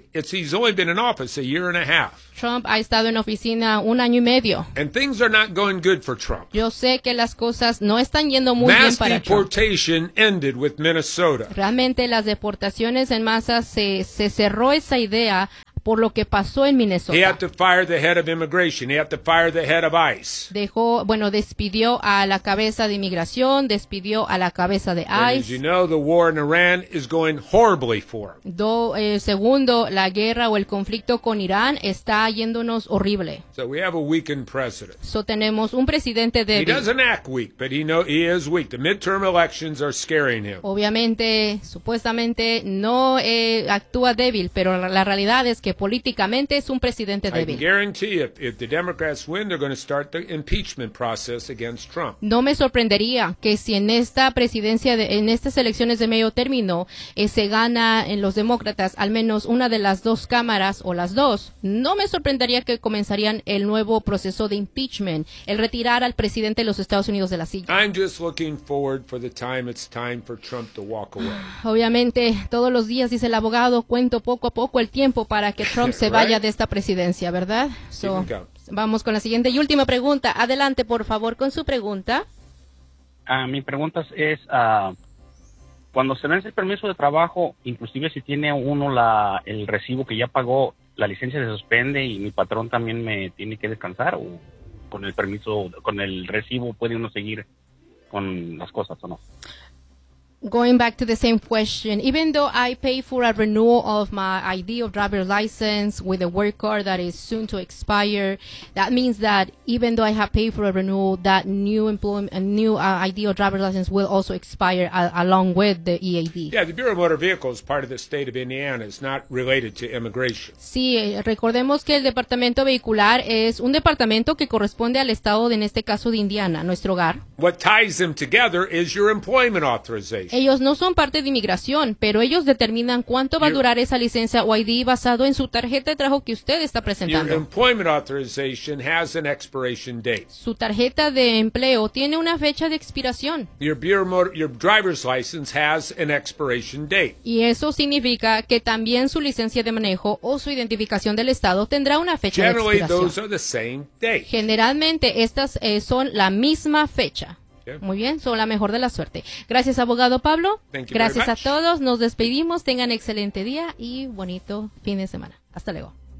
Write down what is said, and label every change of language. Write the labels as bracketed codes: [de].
[en] he's only been in office a year and a half. [es] Trump ha estado en oficina 1 año y medio. [en] And things are not going good for Trump. [es] Yo sé que las cosas no están yendo muy [en] mass [es] bien para [en] deportation [es] Trump. [en] Ended with Minnesota. [es] Realmente las deportaciones en masa se cerró esa idea por lo que pasó en Minnesota. [en] He had to fire the head of immigration. He had to fire the head of ICE. [es] Despidió a la cabeza de inmigración, despidió a la cabeza de ICE. [en] And as you know, the war in Iran is going horribly for him. [es] Segundo, la guerra o el conflicto con Irán está yéndonos horrible. [en] So we have a weakened president. [es] So tenemos un presidente débil. [en] He doesn't act weak, but he is weak. The midterm elections are scaring him. [es] Obviamente, supuestamente no actúa débil, pero la realidad es que políticamente es un presidente débil. [en] I guarantee if the Democrats win, they're going to start the impeachment process against Trump. [es] No me sorprendería que si en esta presidencia, en estas elecciones de medio término, se gana en los demócratas al menos una de las dos cámaras o las dos, no me sorprendería que comenzarían el nuevo proceso de impeachment, el retirar al presidente de los Estados Unidos de la silla. [en] I'm just looking forward for the time it's time for Trump to walk away. [es] Obviamente, todos los días, dice el abogado, cuento poco a poco el tiempo para que Trump se vaya de esta presidencia, ¿verdad? [en] So, [es] vamos con la siguiente y última pregunta. Adelante, por favor, con su pregunta. Mi pregunta es, cuando se vence el permiso de trabajo, inclusive si tiene uno el recibo que ya pagó, ¿la licencia se suspende y mi patrón también me tiene que descansar? ¿O con el permiso, con el recibo puede uno seguir con las cosas o no? [en] going back to the same question, even though I pay for a renewal of my ID or driver license with a work card that is soon to expire, that means that even though I have paid for a renewal, that new employment, a new ID or driver license will also expire along with the EAD. Yeah, the Bureau of Motor Vehicles is part of the state of Indiana. It's not related to immigration. [es] Sí, recordemos que el departamento vehicular es un departamento que corresponde al estado, de, en este caso, de Indiana, nuestro hogar. [en] What ties them together is your employment authorization. [es] Ellos no son parte de inmigración, pero ellos determinan cuánto va a durar esa licencia o ID basado en su tarjeta de trabajo que usted está presentando. [en] Your employment authorization has an expiration date. [es] Su tarjeta de empleo tiene una fecha de expiración. [en] Your driver's license has an expiration date. [es] Y eso significa que también su licencia de manejo o su identificación del estado tendrá una fecha [en] Generally, [es] de expiración. [en] Those are the same date. [es] Generalmente, estas son la misma fecha. Muy bien, son la mejor de la suerte. Gracias, abogado Pablo. Gracias a todos. Nos despedimos. Tengan excelente día y bonito fin de semana. Hasta luego.